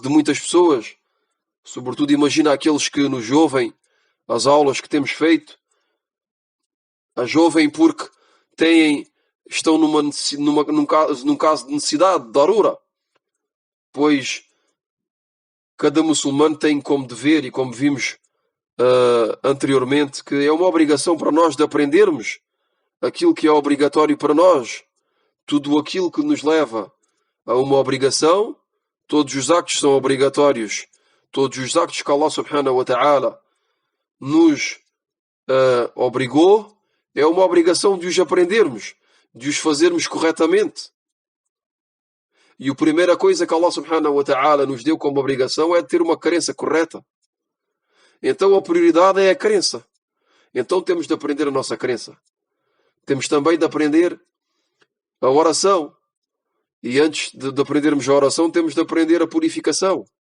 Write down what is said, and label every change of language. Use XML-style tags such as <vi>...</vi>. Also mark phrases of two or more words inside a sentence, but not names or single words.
<pt>de muitas pessoas, sobretudo imagina aqueles que nos ouvem, as aulas que temos feito, as ouvem porque estão num caso de necessidade, de darura, pois cada muçulmano tem como dever, e como vimos anteriormente, que é uma obrigação para nós de aprendermos aquilo que é obrigatório para nós. Tudo aquilo que nos leva a uma obrigação, todos os actos são obrigatórios, todos os actos que</pt> <ar>الله سبحانه وتعالى</ar> <pt>nos obrigou, é uma obrigação de os aprendermos, de os fazermos corretamente. E a primeira coisa que</pt> <ar>الله سبحانه وتعالى</ar> <pt>nos deu como obrigação é ter uma crença correta. Então a prioridade é a crença. Então temos de aprender a nossa crença. Temos também de aprender a oração. E antes de aprendermos a oração, temos de aprender a purificação.</pt>